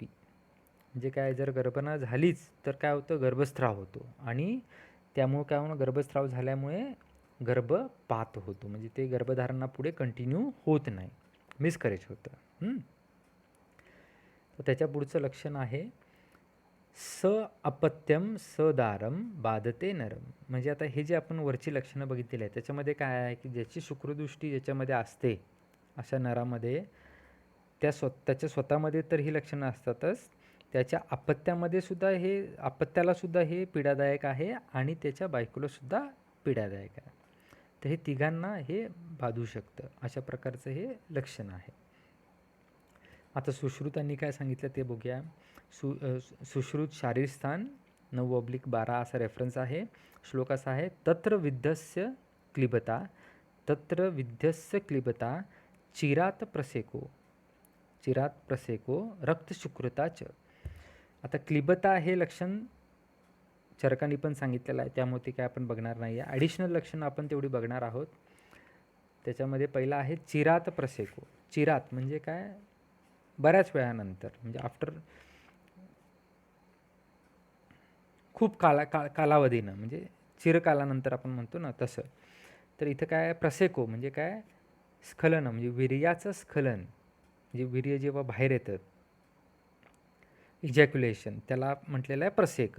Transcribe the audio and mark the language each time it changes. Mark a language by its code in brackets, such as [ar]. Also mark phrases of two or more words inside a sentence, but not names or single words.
[mr] म्हणजे काय, जर गर्भधारणा झालीच तर काय होतं, गर्भस्राव होतो. आणि त्यामुळे काय होणं, गर्भस्राव झाल्यामुळे गर्भपात होतो. म्हणजे ते गर्भधारणा पुढे कंटिन्यू होत नाही, मिसकरेज होतं. तर त्याच्या पुढचं लक्षण आहे [sa] स अपत्यम सदारम बाधते नरम. [mr] म्हणजे आता हे जे आपण वरची लक्षणं बघितलेली आहेत त्याच्यामध्ये काय आहे की ज्याची शुक्रदृष्टी ज्याच्यामध्ये असते अशा नरामध्ये त्याच्या स्वतःमध्ये तर ही लक्षणं असतातच, त्याच्या अपत्यामध्ये सुद्धा अपत्याला सुद्धा हे पीडादायक आहे आणि त्याच्या बायकोला सुद्धा पीडादायक आहे. तर हे तिघांना हे बाधू शकतं. अशा प्रकारचं हे लक्षण आहे. आता सुश्रुतांनी काय सांगितलं ते बघूया. सुश्रुत शारीरस्थान 9/12 असा रेफरन्स आहे. श्लोक असा आहे, [sa] तत्र विद्धस्य क्लिबता, तत्र विद्धस्य क्लिबता चिरात प्रसेको, चिरात प्रसेको रक्तशुक्रता च. [mr] आता क्लिबता हे लक्षण चरकांनी पण सांगितलेलं आहे, त्यामुळे ते काय आपण बघणार नाही आहे. ॲडिशनल लक्षण आपण तेवढी बघणार आहोत. त्याच्यामध्ये पहिला आहे [sa] चिरात प्रसेको. [mr] चिरात म्हणजे काय, बऱ्याच वेळानंतर, म्हणजे आफ्टर खूप कालावधीनं, म्हणजे चिरकालानंतर आपण म्हणतो ना तसं. तर इथं काय प्रसेको म्हणजे काय, स्खलन, म्हणजे वीर्याचं स्खलन, म्हणजे वीर्य जेव्हा बाहेर येतं इजॅक्युलेशन, त्याला म्हटलेलं आहे प्रसेक.